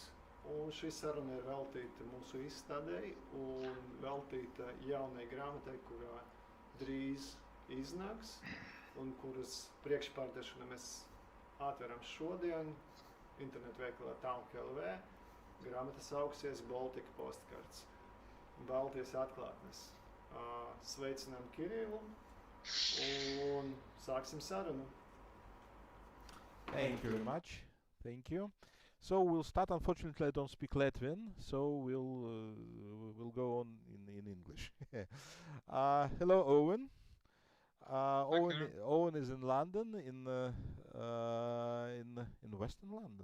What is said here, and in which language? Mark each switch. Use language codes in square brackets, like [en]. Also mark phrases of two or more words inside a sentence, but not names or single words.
[lv] Un šī saruna ir veltīta mūsu izstādei un veltīta jaunai grāmatai, kurā drīz iznāks un kuras priekšpārdešanu mēs atveram šodien internetu veikalā Talk.lv. Grāmata sauksies Baltika postkards, Baltijas atklātnes. Sveicinām Kirillu un sāksim sarunu. [en] Thank you very much. Thank you. So we'll start. Unfortunately, I don't speak Latvian, so we'll go on in English. Hello, Owen. Owen is in London, in Western London.